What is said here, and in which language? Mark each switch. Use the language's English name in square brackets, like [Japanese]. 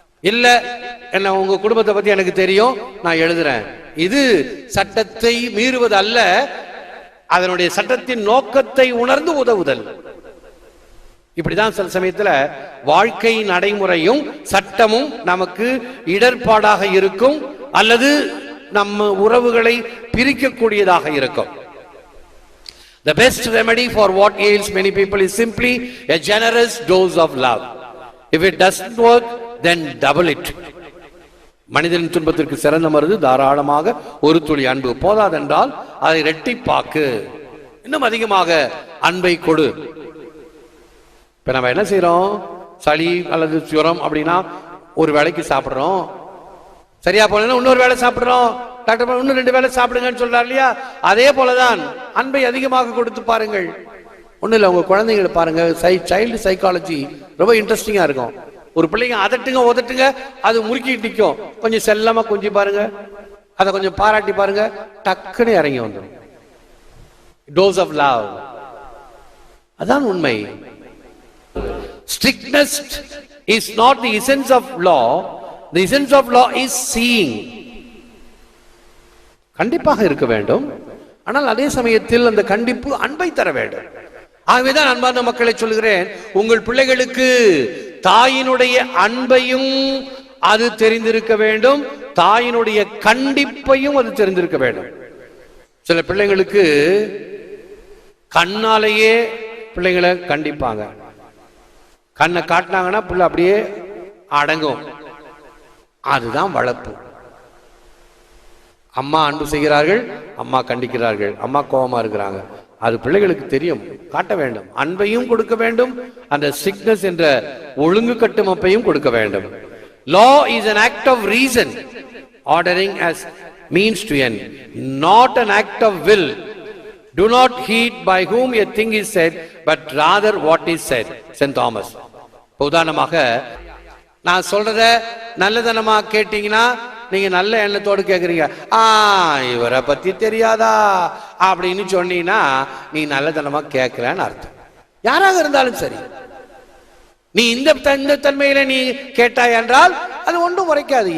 [Tamil] இல்ல என்ன உங்க குடும்பத்தை பத்தி எனக்கு தெரியும், நான் எழுதுறேன், இது சட்டத்தை மீறுவது அல்ல, அதனுடைய சட்டத்தின் நோக்கத்தை உணர்ந்து உதவுதல். இப்படிதான் சில சமயத்துல வாழ்க்கை நடைமுறையும் சட்டமும் நமக்கு இடர்பாடாக இருக்கும், அல்லது நம்ம உறவுகளை பிரிக்கக்கூடியதாக இருக்கும். [English] The best remedy for what ails many people is simply a generous dose of love. If it doesn't work, then double it. [Tamil] மனிதனின் துன்பத்திற்கு சிறந்த மருந்து தாராளமாக ஒரு துளி அன்பு. போதாதென்றால் அதை இரட்டிப்பாக்கு, இன்னும் அதிகமாக அன்பை கொடு. இப்ப நம்ம என்ன செய்யறோம்? சளி அல்லது ஜுரம் அப்படின்னா ஒரு வேளைக்கு சாப்பிடுறோம், சரியா போனா இன்னொரு வேளை சாப்பிடுறோம், டாக்டர் இன்னும் 2 வேளை சாப்பிடுங்கன்னு சொல்றாரு இல்லையா? அதே போலதான் அன்பை அதிகமாக கொடுத்து பாருங்கள். ஒண்ணு இல்ல, உங்க குழந்தைங்களை பாருங்க, [English] child psychology [Tamil] ரொம்ப இன்ட்ரெஸ்டிங்கா இருக்கும். ஒரு பிள்ளைங்க அதட்டுங்க உதட்டுங்க, அது முறுக்கிட்டு நிற்கும், கொஞ்சம் செல்லமா கொஞ்சம் பாருங்க, அதை கொஞ்சம் பாராட்டி பாருங்க, டக்குன்னு இறங்கி வந்துடும். [English] dose of love, [Tamil] அதான் உண்மை. [English] Strictness is not the essence of law. The essence of law is seeing. [Tamil] கண்டிப்பாக இருக்க வேண்டும், ஆனால் அதே சமயத்தில் அந்த கண்டிப்பு அன்பை தர வேண்டும். ஆகவேதான் அன்பார்ந்த மக்களை சொல்கிறேன், உங்கள் பிள்ளைகளுக்கு தாயினுடைய அன்பையும் அது தெரிந்திருக்க வேண்டும், தாயினுடைய கண்டிப்பையும் அது தெரிந்திருக்க வேண்டும். சில பிள்ளைங்களுக்கு கண்ணாலேயே பிள்ளைங்களை கண்டிப்பாங்க, கண்ணை காட்டினாங்கன்னா பிள்ளை அப்படியே அடங்கும், அதுதான் வளர்ப்பு. அம்மா அன்பு செய்கிறார்கள், அம்மா கண்டிக்கிறார்கள், அம்மா கோபமா இருக்கிறாங்க, அது பிள்ளைகளுக்கு தெரியும், காட்ட வேண்டும். அன்பையும் கொடுக்க வேண்டும், அந்த ஸ்ட்ரிக்ட்னஸ் என்ற ஒழுங்கு கட்டுமப்பையும் கொடுக்க வேண்டும். [English] Law is an act of reason, ordering as means to end, not an act of will. Do not heed by whom a thing is said, but rather what is said. St. Thomas. [Tamil] உதாரணமாக நான் சொல்றத நல்லதனமா கேட்டீங்கன்னா நீங்க நல்ல எண்ணத்தோடு கேட்குறீங்க. இவரை பத்தி தெரியாதா அப்படின்னு சொன்னீங்கன்னா நீ நல்லதனமா கேட்கலன்னு அர்த்தம். யாராக இருந்தாலும் சரி, நீ இந்த தன்மையில நீ கேட்டாய் என்றால் அது ஒன்றும் உரைக்காது.